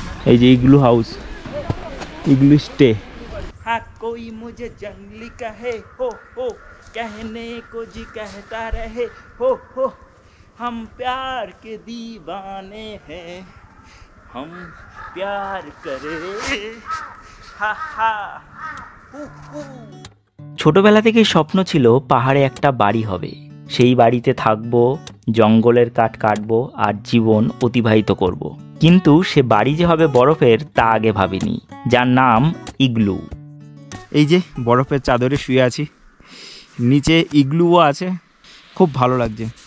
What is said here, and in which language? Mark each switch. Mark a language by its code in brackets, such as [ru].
[bn] এই যে igloo house, इग्लू stay. [hi] हाँ कोई मुझे जंगली कहे हो कहने को जी कहता रहे हो हम प्यार के दीवाने हैं हम प्यार करे हा हा। [bn] ছোটবেলা থেকে স্বপ্ন ছিল পাহাড়ে একটা বাড়ি হবে, সেই বাড়িতে থাকবো, জঙ্গলের কাঠ কাটবো আর জীবন অতিবাহিত করব। কিন্তু সে বাড়ি যে হবে বরফের তা আগে ভাবিনি, যার নাম ইগলু। এই যে বরফের চাদরে শুয়ে আছি, নিচে ইগলুও আছে, খুব ভালো লাগছে।